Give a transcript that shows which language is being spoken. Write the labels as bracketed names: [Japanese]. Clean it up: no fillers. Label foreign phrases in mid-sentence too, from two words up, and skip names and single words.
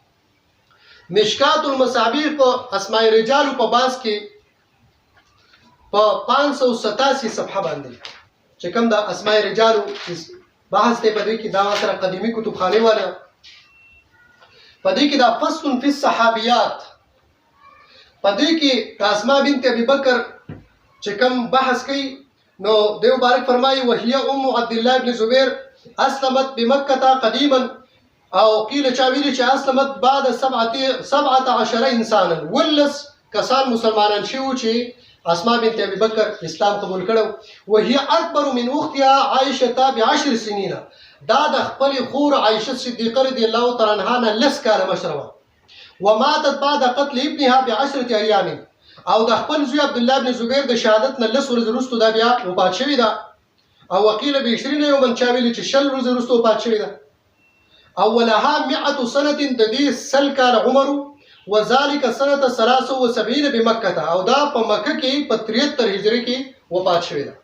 [Pashto] مشکات المصابیح په اسماء رجال په باس کې په 587 صفحه باندې چې کوم د اسماء رجال بحث ته په دې کې دا سره قديمي کتابخانه والا په دې کې دا [Arabic] فصل فی الصحابيات [Pashto] په دې کې اسماء بنت ابي بکر چې کوم بحث کوي نو د مبارک فرمایي [Arabic] وهي ام عبد الله بن زبير اسلمت بمکه قديما. او قیل [Pashto] چاویلی چې [Arabic] اسلمت بعد 17 انسانا. [Pashto] ولس کسان مسلمانان شوي چې اسماء بنت ابي بکر اسلام قبول کړو. [Arabic] وهي اکبر من اختها عائشه ب10 سنين. [Pashto] دا د خپل خور عائشه صدیقه [Arabic] رضی الله تعالی عنها [Pashto] 10 کال مشره. [Arabic] وماتت بعد قتل ابنها ب10 ايام. [Pashto] او د خپل زوی عبد الله بن زبير د شهادت نه 10 ورځې وروسته دا بیا وفات شوی ده. [Arabic] او وقیل ب 20 یوم [Pashto] چاویلی چې 10 ورځې وروسته وفات شوی ده. [Arabic] او ولها 100 سنه [Pashto] د دې 100 کال عمر. [Arabic] وذلك سنه 73 بمکه، [Pashto] او دا په مکه کې په 73 هجری کې وفات شوی ده.